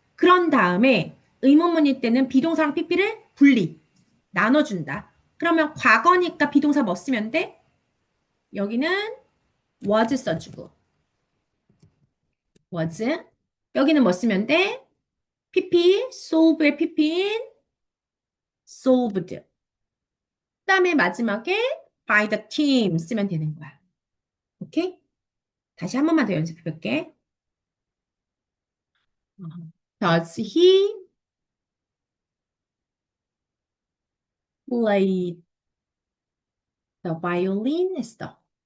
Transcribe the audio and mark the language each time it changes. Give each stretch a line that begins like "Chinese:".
Korean: 그런 다음에 의문문일 때는 비동사랑 PP를 분리, 나눠준다. 그러면 과거니까 비동사 뭐 쓰면 돼? 여기는 was 써주고 was 여기는 뭐 쓰면 돼? PP, solve의 PP인 solved. 그 다음에 마지막에
English: by the team
Korean: 쓰면 되는 거야. 오케이? 다시 한 번만 더 연습해 볼게.
English: Does he play the violin? 했어.